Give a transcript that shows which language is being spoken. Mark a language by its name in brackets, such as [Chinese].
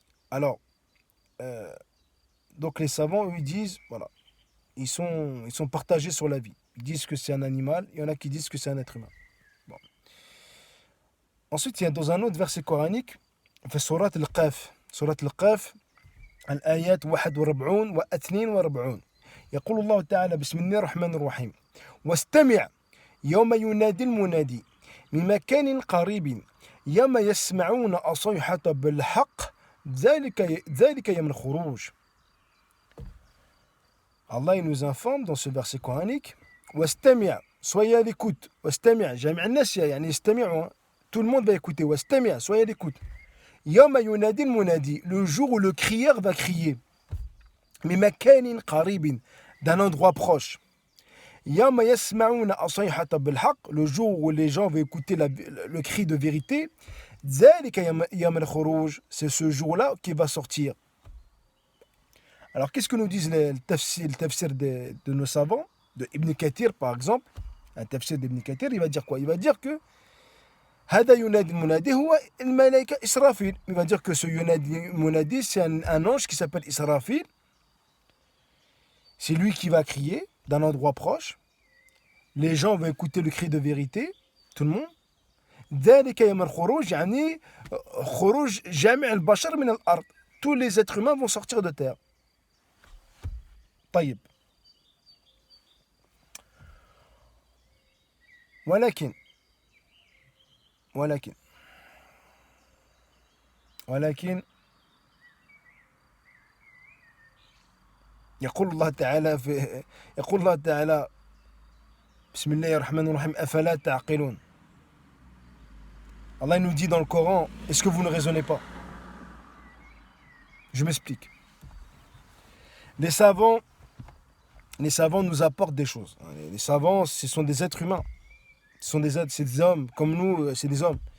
[French] Alors, donc les savants, eux, ils disent, voilà, ils sont partagés sur la vie. Ils disent que c'est un animal, il y en a qui disent que c'est un être humain. Bon. Ensuite, il y a dans un autre verset coranique, fait Surat al-Qaf. Surat al-Qaf, [Arabic] الآيات 41 و42. يقول الله تعالى بسم الله الرحمن الرحيم واستمع يوم ينادي المنادي من مكان قريب يوم يسمعون الصيحة بالحق ذلك يوم الخروج. [French] Allah il nous informe dans ce verset coranique [Arabic] واستمع, [French] soyez à l'écoute. [Arabic] واستمع جميع الناس يعني يستمعوا, [French] tout le monde va écouter. [Arabic] واستمع, [French] soyez à l'écoute. [Arabic] يوم ينادي المنادي, [French] le jour où le crieur va crier. [Arabic] من مكان قريب, [French] d'un endroit proche. [Arabic] يوم يسمعون الصيحة بالحق, [French] le jour où les gens vont écouter le cri de vérité. [Arabic] ذلك يوم الخروج, [French] c'est ce jour-là qui va sortir. Alors, qu'est-ce que nous disent le tafsir de nos savants, de Ibn Kathir par exemple, un tafsir d'Ibn Kathir, il va dire quoi? Il va dire que [Arabic] هذا ينادي المنادي هو الملائكة إسرافيل. [French] Il va dire que ce munadi, c'est un ange qui s'appelle Israfil. C'est lui qui va crier d'un endroit proche. Les gens vont écouter le cri de vérité, tout le monde. [Arabic] ذلك يوم الخروج يعني خروج جميع البشر من الأرض. [French] Tous les êtres humains vont sortir de terre. [Arabic] طيب. ولكن يقول الله تعالى بسم الله الرحمن الرحيم أفلا تعقلون. [French] Allah nous dit dans le Coran, est-ce que vous ne raisonnez pas? Je m'explique. Les savants nous apportent des choses. Les savants, ce sont des êtres humains. C'est des hommes, comme nous, c'est des hommes.